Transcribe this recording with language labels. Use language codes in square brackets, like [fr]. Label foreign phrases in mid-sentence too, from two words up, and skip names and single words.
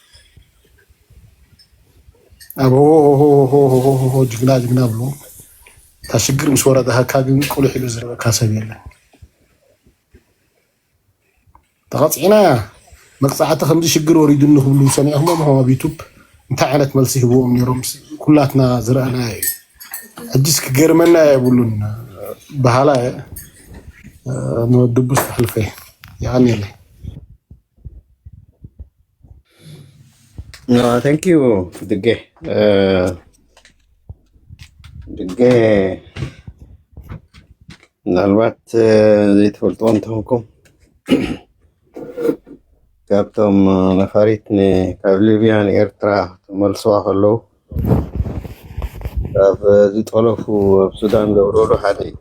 [ti] ኣብ ጅግና ብሎ እታ ሽግር ምስ ወረደካ ግን ቁልሕ ኢሉ ዝረበካ ሰብ የለን ተቐፂዕና መቕፃዕቲ ከምዚ ሽግር ወሪዱ ንክብሉ ሰሚዕኹም ኣብ ዩቱብ እንታይ ዓይነት መልሲ ሂብዎም ነይሮም ኩላትና ዝረአና እዩ ሕጂስ ክገርመና የብሉን ባህላ ንወድቡስ ተሕልፈ ያኒ የለ [en] thank you [ti] دقه ምናልባት ዘይትፈልጥዎ እንትኾንኩም ካብቶም ነፋሪት ካብ ሊብያ ንኤርትራ ተመልሰዋ ከለዉ ካብ ዝጠለፉ ኣብ ሱዳን ዘውረዱ ሓደ